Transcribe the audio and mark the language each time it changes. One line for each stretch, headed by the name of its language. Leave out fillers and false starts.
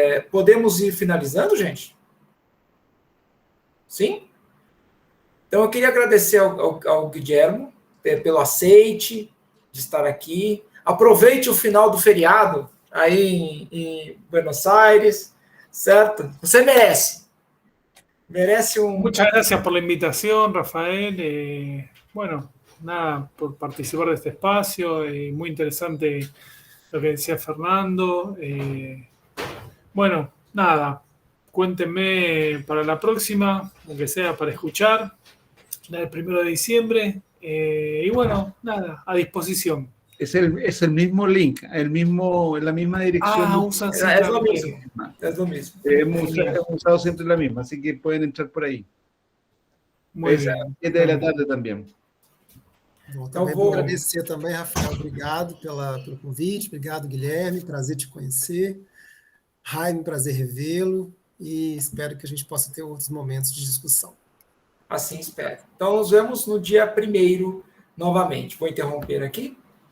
Portuguese: Podemos ir finalizando, gente? Sim? Então, eu queria agradecer ao Guilherme pelo aceite de estar aqui. Aproveite o final do feriado aí em Buenos Aires, certo? Você merece. Merece un...
Spanish: Muchas gracias por la invitación, Rafael. Bueno, nada, por participar de este espacio. Muy interesante lo que decía Fernando. Bueno, nada, cuéntenme para la próxima, aunque sea para escuchar, la del 1 de diciembre. Y bueno, nada, a disposición. Es el mismo link, la misma dirección. Usan es lo mismo. Es lo mismo. Hemos usado siempre la misma, así que pueden entrar por ahí. Muy bien.
Portuguese: A 7 da tarde também. Bom, também vou agradecer também, Rafael, obrigado pelo convite, obrigado, Guilherme, prazer te conhecer. Jaime, prazer revê-lo, e espero que a gente possa ter outros momentos de discussão. Assim espero. Então, nos vemos no dia 1º novamente. Vou interromper aqui.